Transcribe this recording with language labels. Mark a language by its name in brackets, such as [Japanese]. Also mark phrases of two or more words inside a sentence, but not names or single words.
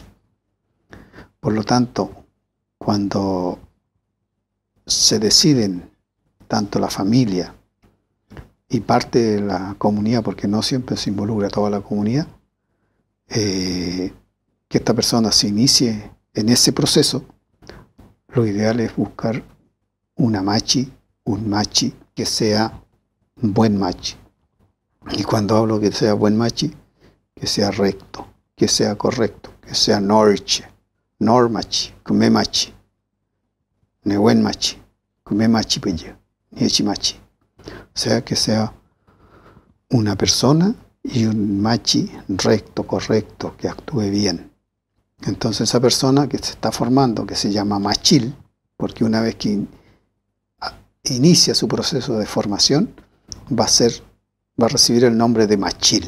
[Spanish] Por lo tanto, cuando se deciden tanto la familia y parte de la comunidad, porque no siempre se involucra toda la comunidad, que esta persona se inicie en ese proceso, lo ideal es buscar una machi, un machi que sea un buen machi. Y cuando hablo que sea buen machi, que sea recto, que sea correcto, que sea [Mapuche] norche, normachi, kume machi, newen machi, kume machi pello, niechi machi. [Spanish] O sea, que sea una persona y un machi recto, correcto, que actúe bien. Entonces esa persona que se está formando, que se llama machil, porque una vez que inicia su proceso de formación, va a recibir el nombre de machil.